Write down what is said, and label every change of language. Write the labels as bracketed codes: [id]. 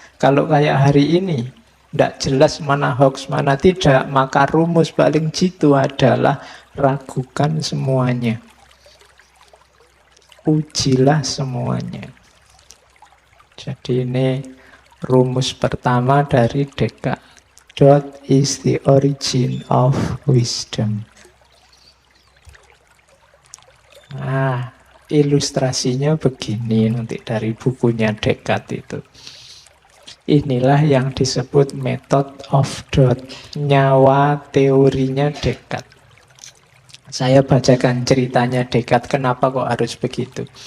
[id] Kalau kayak hari ini ndak jelas mana hoax mana tidak, maka rumus paling jitu adalah ragukan semuanya. Ujilah semuanya. Jadi ini rumus pertama dari Descartes. [en] What is the origin of wisdom? [id] Nah, ilustrasinya begini nanti dari bukunya Descartes itu. Inilah yang disebut method of doubt, nyawa teorinya Descartes. Saya bacakan ceritanya Descartes, kenapa kok harus begitu.